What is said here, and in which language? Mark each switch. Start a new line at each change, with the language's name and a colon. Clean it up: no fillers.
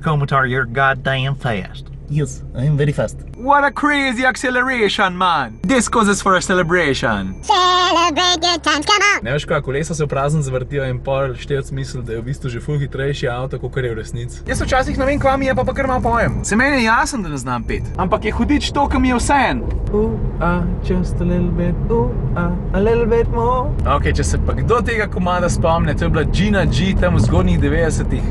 English: Komotar, you're goddamn fast. Yes, I'm very fast. What a crazy acceleration, man. This causes for a celebration. Celebrate good times, come on!
Slovenian: Ne veš kaj, kolesa se v prazen zavrtijo in pol števc misli, da je v bistvu že ful hitrejši avto, kakor je v resnici. Jaz včasih ne vem, kva mi je, pa kar malo pojem. Se meni je jasen, da ne znam pet. Ampak je hudič to, ki mi je vsejen.
English: Just a little bit, a little bit more.
Slovenian: Ok, če se pa kdo tega komada spomne, to je bila Gina G tam v zgodnjih 90-ih.